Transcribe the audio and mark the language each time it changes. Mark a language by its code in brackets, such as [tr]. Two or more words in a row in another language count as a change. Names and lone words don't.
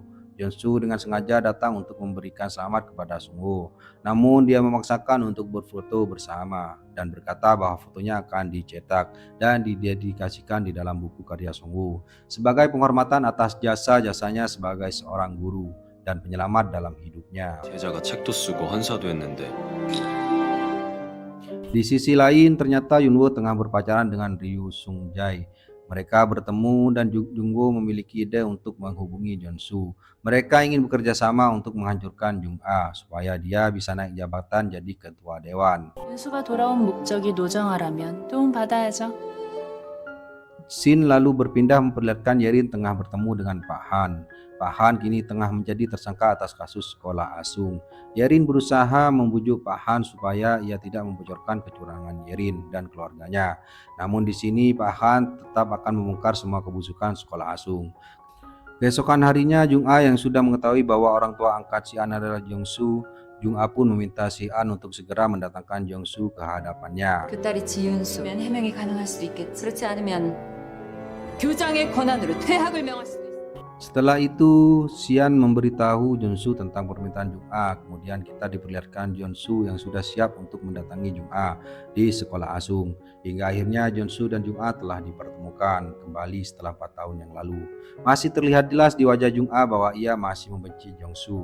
[id] Jeon-su dengan sengaja datang untuk memberikan selamat kepada Sung-woo. Namun dia memaksakan untuk berfoto bersama dan berkata bahwa fotonya akan dicetak dan didedikasikan di dalam buku karya Sung-woo sebagai penghormatan atas jasa-jasanya sebagai seorang guru dan penyelamat dalam hidupnya. [ko] 제자가 책도 쓰고 헌사도 했는데 [id] Di sisi lain, ternyata Yun-woo tengah berpacaran dengan Ryu Sung-jae. Mereka bertemu dan Jung-woo memiliki ide untuk menghubungi Jeon-su. Mereka ingin bekerja sama untuk menghancurkan Jung-a supaya dia bisa naik jabatan jadi ketua dewan. [ko] 윤수가 돌아온 목적이 노정아라면 도움받아야죠. [id] Scene lalu berpindah memperlihatkan Yerin tengah bertemu dengan Pak Han. Pak Han kini tengah menjadi tersangka atas kasus sekolah Asung. Yerin berusaha membujuk Pak Han supaya ia tidak membocorkan kecurangan Yerin dan keluarganya. Namun di sini Pak Han tetap akan membongkar semua kebusukan sekolah Asung. Keesokan harinya Jung-a yang sudah mengetahui bahwa orang tua angkat si An adalah Jeong-su, Jung-a pun meminta si An untuk segera mendatangkan Jeong-su ke hadapannya. [ko] 그 딸이 지윤수면 해명이 가능할 수도 있겠지. 그렇지 않으면 교장의 권한으로 퇴학을 명할 수도 있어. [id] Setelah itu, Sian memberitahu Jeonsu tentang permintaan Jung-a. Kemudian kita diperlihatkan Jeonsu yang sudah siap untuk mendatangi Jung-a di sekolah Asung. Hingga akhirnya Jeonsu dan Jung-a telah dipertemukan kembali setelah 4 tahun yang lalu. Masih terlihat jelas di wajah Jung-a bahwa ia masih membenci Jeonsu.